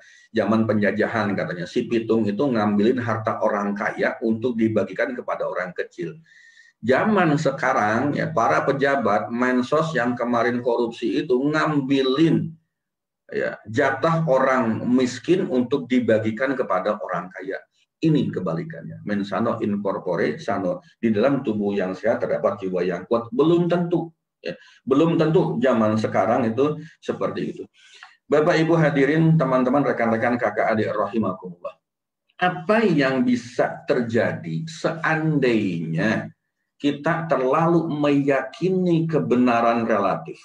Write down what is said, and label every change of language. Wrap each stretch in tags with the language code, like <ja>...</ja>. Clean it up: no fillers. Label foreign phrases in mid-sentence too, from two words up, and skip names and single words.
<id>Zaman penjajahan katanya, si pitung itu ngambilin harta orang kaya untuk dibagikan kepada orang kecil. Zaman sekarang, ya, para pejabat mensos yang kemarin korupsi itu ngambilin, ya, jatah orang miskin untuk dibagikan kepada orang kaya. Ini kebalikannya.</id> <la>Mens sano in corpore sano.</la> <id>Di dalam tubuh yang sehat terdapat jiwa yang kuat. Belum tentu. Ya. Belum tentu zaman sekarang itu seperti itu. Bapak Ibu hadirin, teman-teman, rekan-rekan, kakak adik rahimakumullah. Apa yang bisa terjadi seandainya kita terlalu meyakini kebenaran relatif?</id>